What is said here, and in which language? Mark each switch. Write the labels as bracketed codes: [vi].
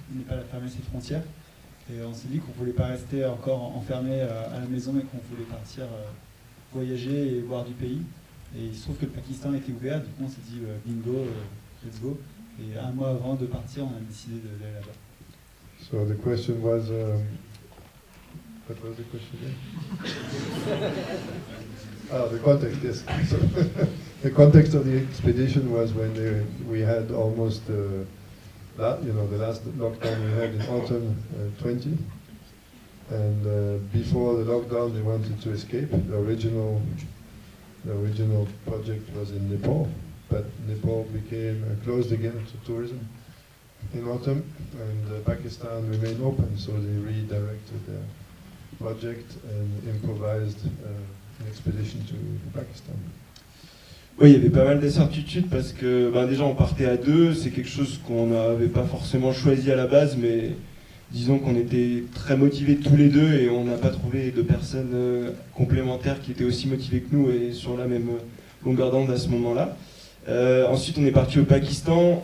[fr] Le Népal a fermé ses frontières et on s'est dit qu'on ne voulait pas rester encore enfermé à la maison et qu'on voulait partir voyager et voir du pays. Et il se trouve que le Pakistan était ouvert, du coup on s'est dit bingo, [en] let's go. [fr] Et un mois avant de partir, on a décidé d'aller là-bas. [en] So the question was, what was the question again? The context, yes. So the context of the expedition was when we had almost, the last lockdown we had in autumn 20. And before the lockdown, they wanted to escape. The original project was in Nepal, but Nepal became closed again to tourism in autumn, and Pakistan remained open, so they redirected their project and improvised an expedition to Pakistan. [fr] Oui, il y avait pas mal d'incertitudes parce que déjà on partait à 2, c'est quelque chose qu'on n'avait pas forcément choisi à la base, mais disons qu'on était très motivés tous les deux et on n'a pas trouvé de personnes complémentaires qui étaient aussi motivées que nous et sur la même longueur d'onde à ce moment-là. Ensuite, on est parti au Pakistan.